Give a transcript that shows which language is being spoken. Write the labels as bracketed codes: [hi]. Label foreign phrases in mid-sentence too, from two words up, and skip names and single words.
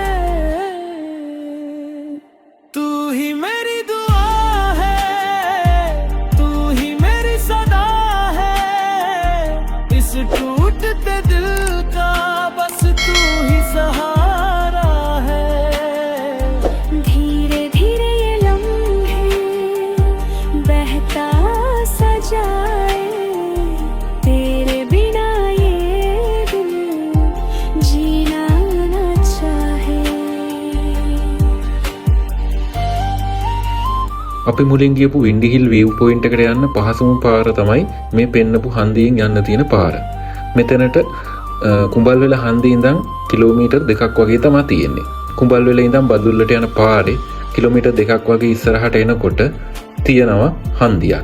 [hi] तू ही मेरी दुआ है, तू ही मेरी सदा है, इस टूटते दिल का बस तू ही सहारा है. धीरे धीरे ये लम्हे बहता सा जाए, तेरे बिना ये दिल जीना न चाहे. [si] අපි මුලින් ගියපු වින්ඩිහිල් [en] view point [si] එකට යන්න පහසුම පාර තමයි මේ පෙන්නපු හන්දියෙන් යන්න තියෙන පාර. මෙතනට කුඹල්වෙල හන්දිය ඉඳන් කිලෝමීටර් 2ක් වගේ තමයි තියෙන්නේ. කුඹල්වෙල ඉඳන් බදුල්ලට යන පාරේ කිලෝමීටර් 2ක් වගේ ඉස්සරහට එනකොට තියෙනවා හන්දියක්.